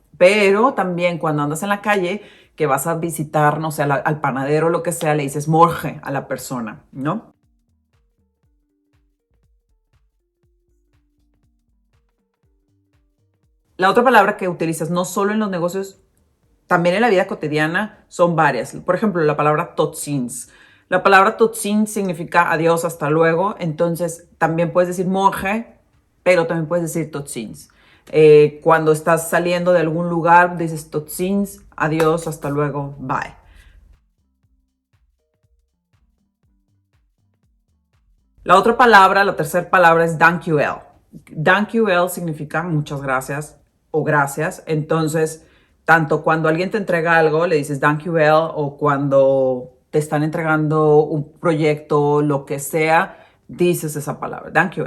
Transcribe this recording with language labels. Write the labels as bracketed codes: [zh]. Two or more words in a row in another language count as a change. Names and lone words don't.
[es] Pero también cuando andas en la calle, que vas a visitar, no sé, al panadero o lo que sea, le dices morgen a la persona, ¿no? La otra palabra que utilizas no solo en los negocios, también en la vida cotidiana, son varias. Por ejemplo, la palabra [nl] tot ziens. [es] La palabra [nl] tot ziens [es] significa adiós, hasta luego. Entonces, también puedes decir morgen, pero también puedes decir [nl] tot ziens. [es] Cuando estás saliendo de algún lugar, dices [nl] tot ziens, [es] adiós, hasta luego, bye. La otra palabra, la tercera palabra es dankjewel. Dankjewel significa muchas gracias o gracias. Entonces, tanto cuando alguien te entrega algo, le dices dankjewel, o cuando te están entregando un proyecto, lo que sea, dices esa palabra, dankjewel.